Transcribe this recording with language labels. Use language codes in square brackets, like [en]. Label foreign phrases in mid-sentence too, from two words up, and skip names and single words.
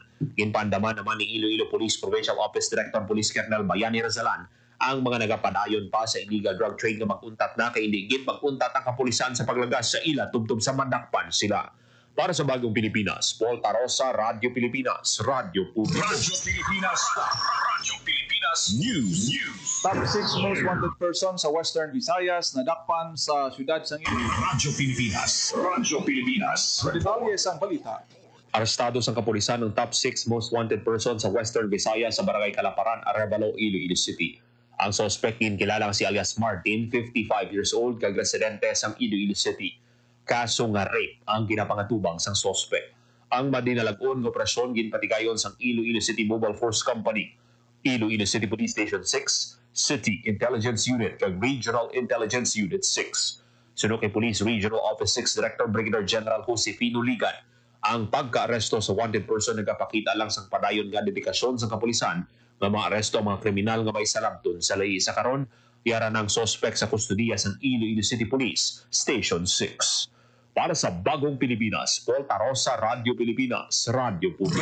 [hil] Ginpandaman naman ni Iloilo Police Provincial Office Director Police Colonel Bayani Razalan ang mga nagapadayon pa sa illegal drug trade nga mag-untat na kay indigid mag-untat ang kapulisan sa paglagas sa ila tubtob sa madakpan sila. Para sa Bagong Pilipinas, Paul Tarosa, Radyo Pilipinas, Radyo Publiko. Radyo Pilipinas, Radyo Pilipinas News. [en] Top 6 most wanted person [hil] sa Western Visayas nadakpan sa siyudad sang Iloilo. Radyo Pilipinas, Radyo Pilipinas. Sa detalye sang balita. Arestado sa kapulisan ng [en] top 6 most wanted person [hil] sa Western Visayas sa Barangay Kalaparan, Arevalo, Iloilo City. Ang suspect kilala si alias Martin, 55 [en] years old, [hil] kag residente sang Iloilo City. Kaso nga rape ang ginapangatubang sang suspect. Ang madinalagon ng operasyon ginpatigayon sang Iloilo City Mobile Force Company, Iloilo City Police Station 6, City Intelligence Unit kag Regional Intelligence Unit 6. Sunod kay Police Regional Office 6 Director Brigadier General Josefino Ligan, ang pagka-aresto sa [en] wanted person [hil] nagapakita lang sang padayon nga dedikasyon sa kapulisan nga mga aresto ang mga kriminal nga may salabton sa lahi. Sa karon, yara ng suspect sa kustodiya sang Iloilo City Police Station 6. Para sa Bagong Pilipinas, Paul Tarosa, Radyo Pilipinas, Radyo Publiko.